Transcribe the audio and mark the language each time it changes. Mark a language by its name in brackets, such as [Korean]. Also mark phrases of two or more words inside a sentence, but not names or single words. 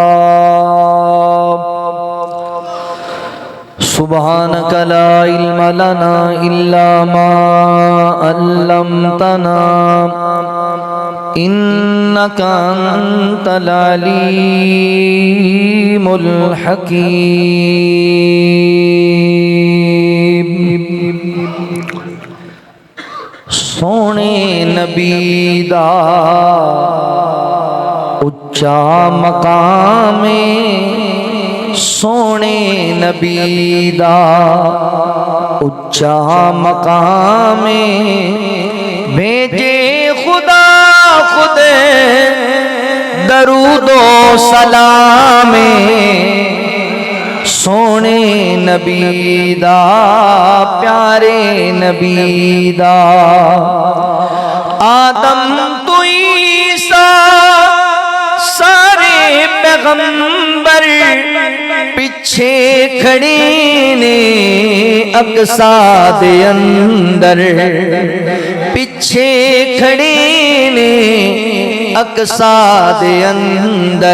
[Arabic] سبحانك لا علم لنا إلا ما علمتنا إنك أنت العليم الحكيم. [Punjabi] سونے نبی دا اچا مقام، سونے نبی دا اچا مقام، بھیجے خدا خود درود و سلام. سونے نبی دا پیارے نبی دا آدم تو عیسیٰ سارے پیغمبر پیچھے کھڑے نے اقصیٰ دے اندر، پیچھے کھڑے نے اقصیٰ دے اندر.